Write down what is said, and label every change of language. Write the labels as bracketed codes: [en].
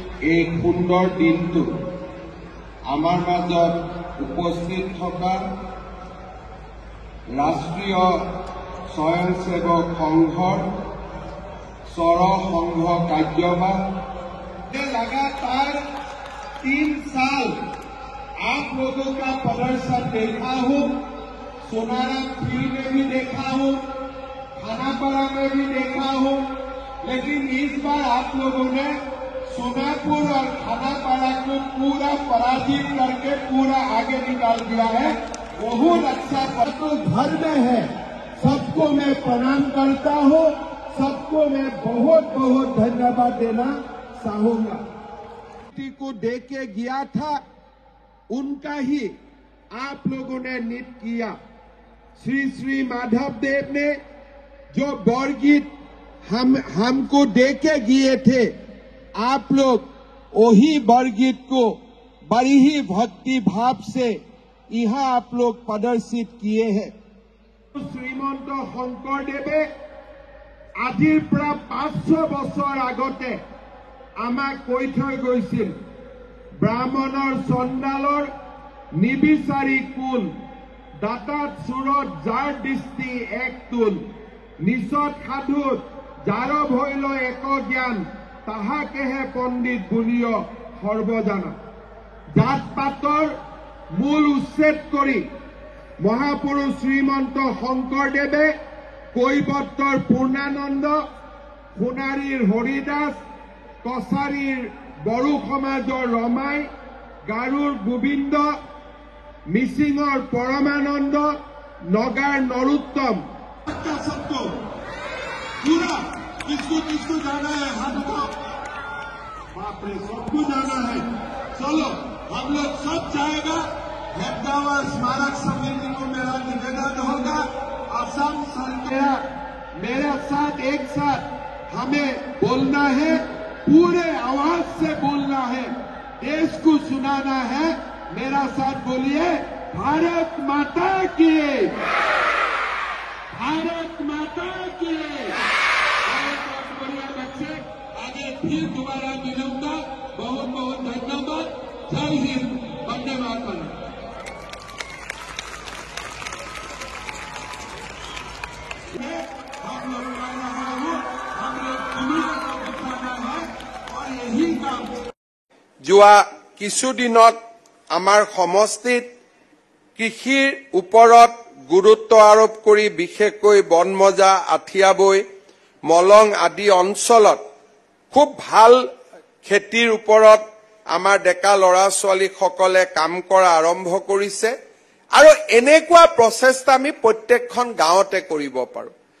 [as] এই সুন্দৰ দিনটো আমাৰ মাজত উপস্থিত থকা ৰাষ্ট্ৰীয় স্বয়ংসেৱক সংঘৰ সৰ সংঘ কাৰ্যবাহ [hi] लगातार 3 साल आप लोगों का प्रदर्शन देखा हूं, सोनारा फील्ड में भी देखा हूं, खानापाड़ा में भी देखा हूं, लेकिन इस बार आप लोगों ने सोनापुर और खानापाड़ा को पूरा पराजित करके पूरा आगे निकाल दिया है। बहुत अच्छा तो घर में है, सबको मैं प्रणाम करता हूं, सबको मैं बहुत बहुत धन्यवाद देना चाहूंगा। को दे के गया था उनका ही आप लोगों ने नृत्य किया। श्री श्री माधव देव ने जो बरगीत हमको दे के गए थे, आप लोग वही बरगीत को बड़ी ही भक्ति भाव से यहाँ आप लोग प्रदर्शित किए हैं। [as] श्रीमंत शंकरदेवे आजिर পৰা 500 বছৰ আগতে আমাক কৈ থৈ গৈছিল, ব্ৰাহ্মণৰ চণ্ডালৰ নিবিচাৰি কোন, দাতাত চুৰত যাৰ দৃষ্টি এক তোল, নিচত সাধুত যাৰ ভৈল এক জ্ঞান, তাহাকেহে পণ্ডিত বুলিয় সৰ্বজানা। জাত পাতৰ মূল উচ্ছেদ কৰি মহাপুৰুষ শ্ৰীমন্ত শংকৰদেৱে কৈবৰ্তৰ পূৰ্ণানন্দ, সোণাৰীৰ হৰিদাস, কছাৰীৰ বড়ো সমাজৰ ৰমাই, গাৰুৰ গোবিন্দ, মিচিঙৰ পৰমানন্দ, নগাৰ নৰোত্তম। [hi] सबको पूरा किसको जाना है, हाथ उठाओ। बाप रे, सबको जाना है। चलो हम लोग सब जाएगा। हेडगांव स्मारक समिति को मेरा निवेदन होगा, असम सरकार मेरे साथ एक साथ हमें बोलना है, पूरे आवाज से बोलना है, देश को सुनाना है। मेरा साथ बोलिए, भारत माता की, भारत माता की। बहुत बढ़िया बच्चे, आगे फिर दोबारा मिलूंगा। बहुत बहुत धन्यवाद। जय हिंद, वंदे मातरम। हम लोग कह रहा हूँ, हम लोग दुनिया को दिखाना है और यही काम। [as] যোৱা কিছুদিনত আমাৰ সমষ্টিত কৃষিৰ ওপৰত গুৰুত্ব আৰোপ কৰি বিশেষকৈ বনমজা, আঠিয়াবৈ, মলং আদি অঞ্চলত খুব ভাল খেতিৰ ওপৰত আমাৰ ডেকা ল'ৰা ছোৱালীসকলে কাম কৰা আৰম্ভ কৰিছে আৰু এনেকুৱা প্ৰচেষ্টা আমি প্ৰত্যেকখন গাঁৱতে কৰিব পাৰোঁ।